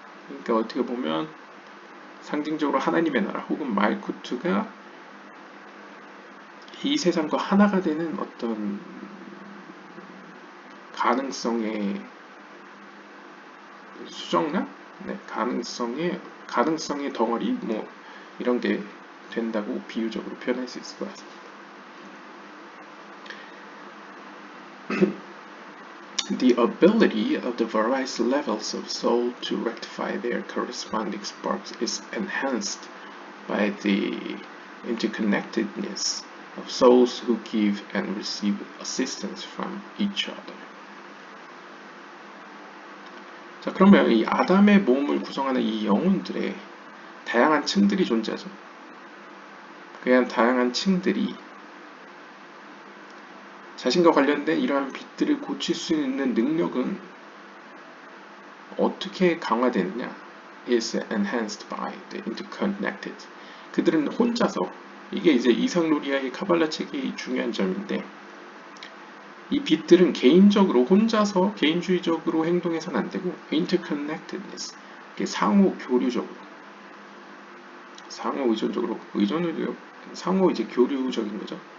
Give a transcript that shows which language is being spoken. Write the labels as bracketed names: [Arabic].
[Korean] 그러니까 어떻게 보면 상징적으로 하나님의 나라 혹은 말쿠트가 이 세상과 하나가 되는 어떤 가능성의 수정란? 가능성의 덩어리? 이런 게 된다고 비유적으로 표현할 수 있을 것 같습니다. [English] The ability of the various levels of soul to rectify their corresponding sparks is enhanced by the interconnectedness of souls who give and receive assistance from each other. [Korean] 자, 그러면 이 아담의 몸을 구성하는 이 영혼들의 다양한 층들이 존재하죠. 그냥 다양한 층들이 자신과 관련된 이러한 빛들을 고칠 수 있는 능력은 어떻게 강화되느냐? [English] is enhanced by the interconnected. [Korean] 그들은 혼자서, 이게 이제 이상루리아의 카발라 책의 중요한 점인데, 이 빛들은 개인적으로 혼자서 개인주의적으로 행동해서는 안 되고 interconnectedness, 상호 교류적으로, 상호 의존적으로, 상호 이제 교류적인 거죠.